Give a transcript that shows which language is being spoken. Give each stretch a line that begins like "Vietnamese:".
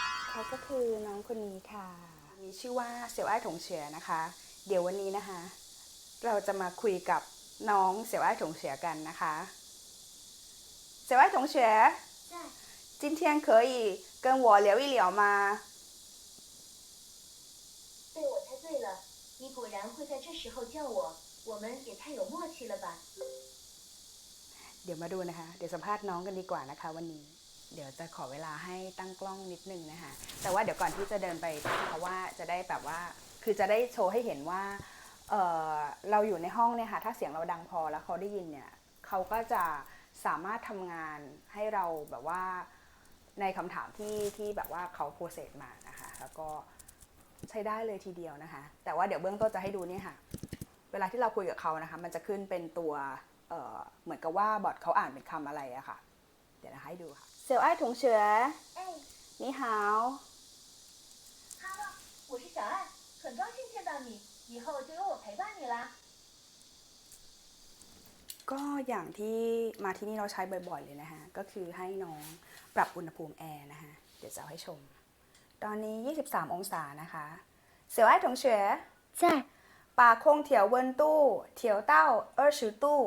Thai: เขาก็คือน้องคนนี้ค่ะมีชื่อว่าเสี่ยวอ้ายถงเฉียนะคะเดี๋ยววันนี้นะคะเราจะมาคุยกับน้องเสี่ยวอ้ายถงเฉียกันนะคะเสี่ยวอ้ายถงเฉีย
Chinese: 今天可以跟我聊一聊吗？对，我猜对了，你果然会在这时候叫我，我们也太有默契了吧？
Thai: เดี๋ยวมาดูนะคะเดี๋ยวสัมภาษณ์น้องกันดีกว่านะคะวันนี้เดี๋ยวจะขอเวลาให้ตั้งกล้องนิดนึงนะคะแต่ว่าเดี๋ยวก่อนที่จะเดินไปเพราะว่าจะได้แบบว่าคือจะได้โชว์ให้เห็นว่าเเราอยู่ในห้องเนี่ยค่ะถ้าเสียงเราดังพอแล้วเขาได้ยินเนี่ยเขาก็จะสามารถทำงานให้เราแบบว่าในคำถามที่แบบว่าเขาโพสเซสมานะคะแล้วก็ ใช้ได้เลยทีเดียวนะคะแต่ว่าเดี๋ยวเบื้องต้นจะให้ดูเนี่ยค่ะเวลาที่เราคุยกับเขานะคะมันจะขึ้นเป็นตัวเหมือนกับว่าบอทเขาอ่านเป็นคำอะไรอะค่ะเดี๋ยวนะคะให้ดูค่ะเสี่ยวอ้ายถงเฉย 哎
Chinese: 你好，Hello，我是小爱，很高兴见到你，以后就由我陪伴你啦。
Thai: ก็อย่างที่มาที่นี่เราใช้บ่อยๆเลยนะคะก็คือให้น้องปรับอุณหภูมิแอร์นะคะเดี๋ยวจะเอาให้ชมตอนนี้23องศานะคะเสี่ยวอ้ายถงเฉย
Chinese: 在，把空调温度调到20度